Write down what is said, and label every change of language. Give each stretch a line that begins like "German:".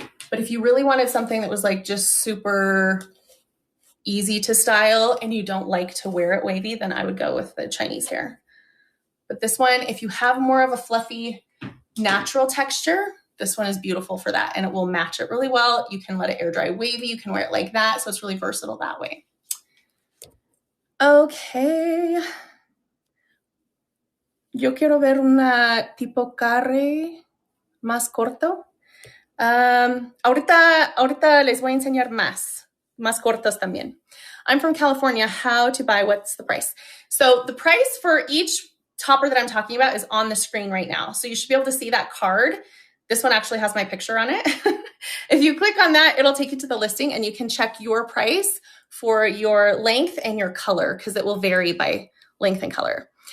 English: But if you really wanted something that was like just super easy to style and you don't like to wear it wavy, then I would go with the Chinese hair. But this one, if you have more of a fluffy, natural texture, this one is beautiful for that, and it will match it really well. You can let it air dry wavy. You can wear it like that. So it's really versatile that way. Okay.
Spanish: Yo quiero ver una tipo carre más corto. Ahorita les voy a enseñar más cortos también.
English: I'm from California. How to buy, what's the price? So the price for each topper that I'm talking about is on the screen right now. So you should be able to see that card. This one actually has my picture on it. If you click on that, it'll take you to the listing and you can check your price for your length and your color because it will vary by length and color.